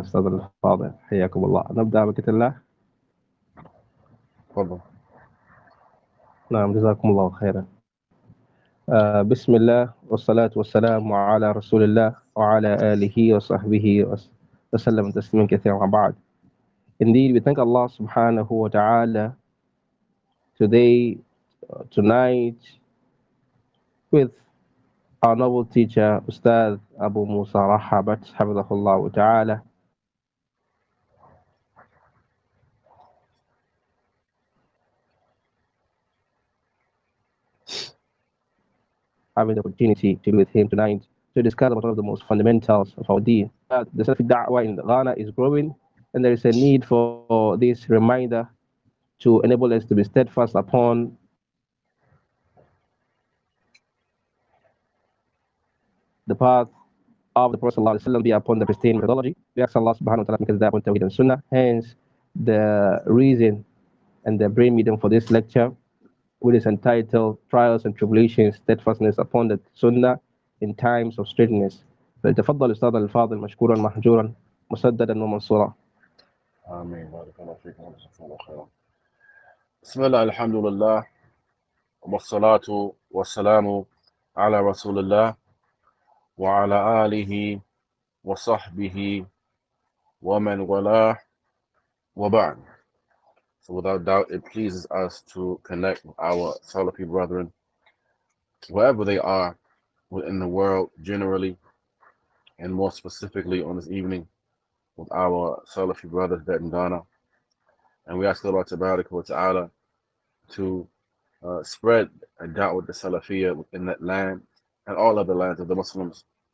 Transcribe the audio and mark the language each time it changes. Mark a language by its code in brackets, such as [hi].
[ar] أستاذ الفاضل حياكم الله. نبدأ بكتاب الله. تفضل. نعم جزاكم الله خيرا. بسم الله والصلاة والسلام على رسول الله وعلى آله وصحبه وسلم تسليما كثيرا. بعد. [en] Indeed, we thank Allah subhanahu wa ta'ala tonight with our noble teacher Ustādh Abu Musa Raha [ar] حفظه الله [en] ta'ala, having the opportunity to be with him tonight to discuss one of the most fundamentals of our deen. The Salafi da'wah in Ghana is growing, and there is a need for this reminder to enable us to be steadfast upon the path of the Prophet ﷺ, be upon the pristine methodology. We ask Allah subhanahu wa ta'ala because that upon Tawheed and Sunnah. Hence, the reason and the brain medium for this lecture, which is entitled Trials and Tribulations, Steadfastness upon the Sunnah in Times of Strangeness. [ar] فليتفضل أستاذ الفاضل مشكورا محجورا مسددا ومنصورا. آمين. بارك الله فيكم وجزاكم الله خيرا. بسم الله الحمد لله والصلاة والسلام على رسول الله وعلى آله وصحبه ومن والاه وبعد. [en] So without doubt, it pleases us to connect with our Salafi brethren, wherever they are within the world generally, and more specifically on this evening with our Salafi brothers that in Ghana. And we ask Allah Tabaraka wa Ta'ala to spread a da'wah the Salafiyya within that land and all other lands of the Muslims.